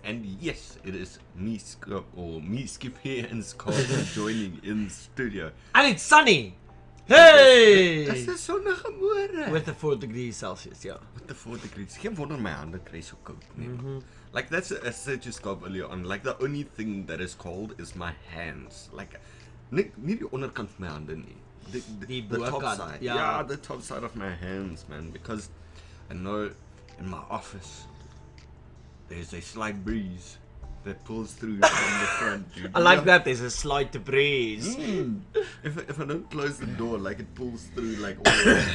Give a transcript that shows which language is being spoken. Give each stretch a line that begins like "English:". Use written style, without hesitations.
English: And yes, it is me, Skippy and Skaap joining in studio. And it's sunny! Hey!
Afrikaans: Is dit sonnige môre?
English: With the 4 degrees Celsius, yeah. With the 4 degrees.
Afrikaans: Geen wonder my hande kry so koud nie.
English: Like that's I said to Skaap earlier on. Like the only thing that is cold is my hands.
Afrikaans: Like nie die onderkant van my hande nie.
English: The top side. Yeah, the top side of my hands, man. Because I know in my office there's a slight breeze that pulls through from the front, dude. I like that, there's a slight breeze. If I don't close the door, like it pulls through like all the way.